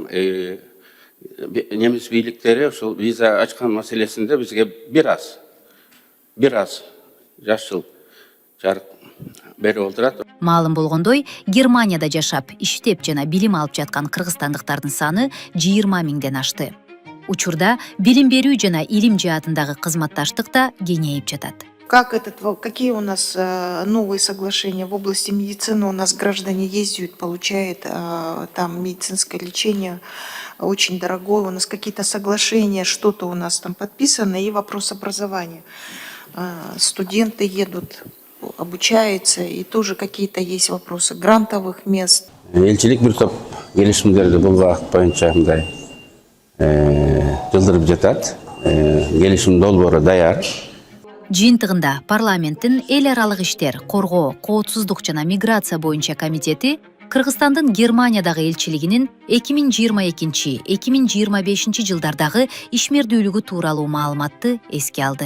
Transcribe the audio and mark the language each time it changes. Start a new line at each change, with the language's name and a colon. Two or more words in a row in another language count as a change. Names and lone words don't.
Kyrgyz: Немис бийликтери ошол виза ачкан маселесинде бизге бир аз жашыл жарык берип отурат. Маалым болгондой, Германияда жашап, иштеп жана билим алып жаткан кыргызстандыктардын саны 20 миңден ашты. Учурда билим берүү жана илим жаатындагы кызматташтык да кеңейип жатат.
Russian: Какие у нас новые соглашения в области медицины? У нас граждане ездят, получают там медицинское лечение очень дорогое. У нас какие-то соглашения, что-то у нас там подписано. И вопрос образования. Студенты едут, обучаются, и тоже какие-то есть вопросы грантовых мест.
Kyrgyz: Элчилик бир топ келишимдерди бул багыт боюнча мындай жылдырып жатат. Келишим долбоору даяр. Жыйынтыгында парламенттин эл аралык иштер, коргоо, коопсуздук жана миграция боюнча комитети Кыргызстандын Германиядагы элчилигинин 2022-2025 жылдардагы ишмердүүлүгү тууралуу маалыматты эске алды.